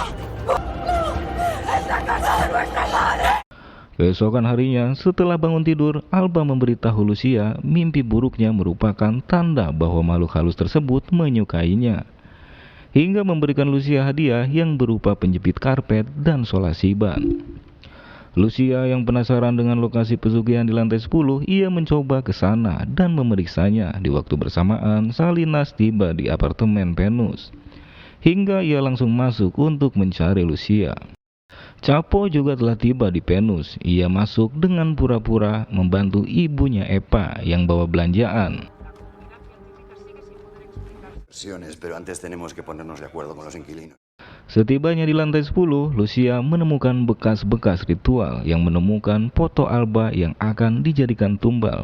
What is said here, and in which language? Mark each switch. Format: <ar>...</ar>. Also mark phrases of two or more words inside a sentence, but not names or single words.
<es>¡No! ¡Es la casa de nuestra madre!</es> <id>Keesokan harinya, setelah bangun tidur, Alba memberitahu Lucia mimpi buruknya merupakan tanda bahwa makhluk halus tersebut menyukainya, hingga memberikan Lucia hadiah yang berupa penjepit karpet dan solasiban. Lucia yang penasaran dengan lokasi pesugihan di lantai 10, ia mencoba ke sana dan memeriksanya. Di waktu bersamaan, Salinas tiba di apartemen Venus, hingga ia langsung masuk untuk mencari Lucia. Chapo juga telah tiba di Venus. Ia masuk dengan pura-pura membantu ibunya Epa yang bawa belanjaan.</id> <es>Pero antes tenemos que ponernos de acuerdo con los inquilinos.</es> <id>Setibanya di lantai 10, Lucia menemukan bekas-bekas ritual yang menemukan foto Alba yang akan dijadikan tumbal.</id>